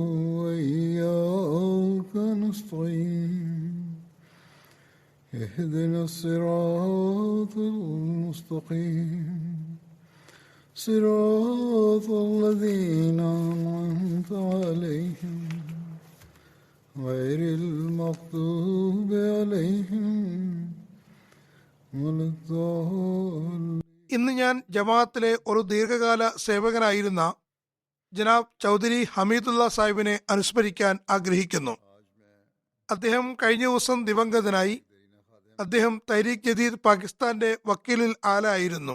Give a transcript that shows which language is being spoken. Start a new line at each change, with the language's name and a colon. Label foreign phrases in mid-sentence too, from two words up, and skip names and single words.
Arabic: وإياك نستعين اهدنا الصراط المستقيم صراط الذين أنعمت عليهم غير المغضوب عليهم ولا الضالين.
Malayalam: ഇന്ന് ഞാൻ ജമാഅത്തിലെ ഒരു ദീർഘകാല സേവകനായിരുന്ന ജനാബ് ചൗധരി ഹമീദുള്ള സാഹിബിനെ അനുസ്മരിക്കാൻ ആഗ്രഹിക്കുന്നു. അദ്ദേഹം കഴിഞ്ഞ ദിവസം ദിവംഗതനായി. അദ്ദേഹം തഹ്രീക് ജദീദ് പാകിസ്ഥാന്റെ വക്കീലുൽ ആല ആയിരുന്നു.